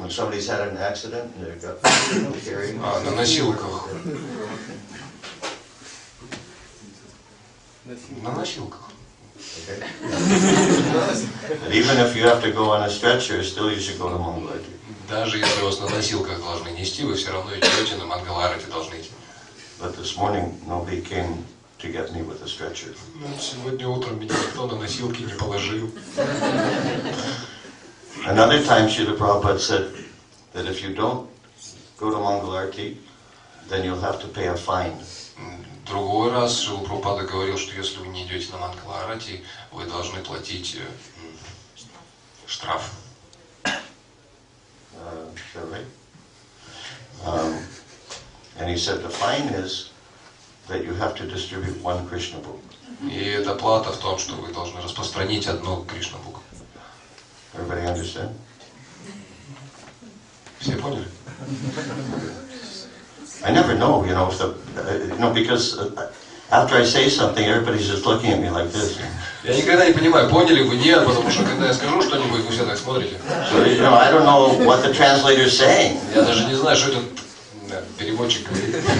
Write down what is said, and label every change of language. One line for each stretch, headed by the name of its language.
English: when somebody's had an accident and they've got carrying.
Russian: На носилках. На носилках.
English: Okay. But even if you have to go on a stretcher, still you should go to Mangalarti.
Russian: Даже если вас на носилках должны нести, вы все равно идете на Мангаларати должны идти.
English: But this morning nobody came to get me with a stretcher.
Russian: Сегодня утром меня никто на носилки не положил.
English: Another time Srila Prabhupada said that if you don't go to Mangalarti, then you'll have to pay a fine.
Russian: Другой раз Шрила Прабхупада говорил, что если вы не идете на Мангаларати, вы должны платить штраф.
English: Is that right? And he said the fine is that you have to distribute one Krishna book.
Russian: И эта плата в том, что вы должны распространить одну Кришна-бук.
English: Everybody understand?
Russian: Все поняли?
English: I never know, if the, because after I say something, everybody's just looking at me like this.
Russian: Я никогда не понимаю, поняли вы, нет, потому что когда я скажу что-нибудь, вы все так смотрите.
English: So, I don't know what the translator's saying.
Russian: Я даже не знаю, что этот переводчик говорит.